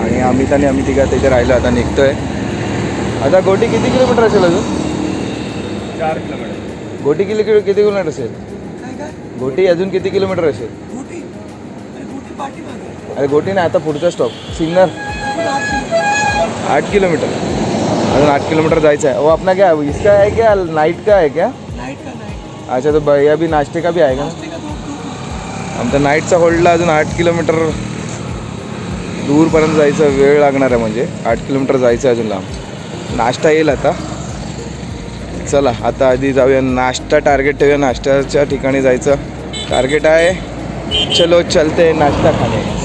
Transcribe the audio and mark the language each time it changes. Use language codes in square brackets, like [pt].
[mr] आणि अमित आणि आम्ही तिघा तिथे राहिलो. आता निघतोय. आता गोटी किती किलोमीटर असेल अजून? 4 किलोमीटर. गोटी किती किलोमीटर असेल? गोटी अजून किती किलोमीटर असेल? अरे गोटी नाही, आता पुढचा स्टॉप सिन्नर. 8 किलोमीटर अजून 8 किलोमीटर जायचं है. [hi] वो अपना क्या है, इसका है क्या, नाइट का है क्या? अच्छा, तो भैया भी नाश्ते का भी आएगा ना. [mr] आमचा नाईटचा होल्डला अजून 8 किलोमीटर दूरपर्यंत जायचं, वेळ लागणार आहे. म्हणजे 8 किलोमीटर जायचं आहे अजून लांब. नाश्ता येईल आता. चला आता आधी जाऊया नाश्ता टार्गेट ठेवूया. नाश्त्याच्या ठिकाणी जायचं टार्गेट आहे. [hi] चलो चलते [mr] नाश्ता खाणे.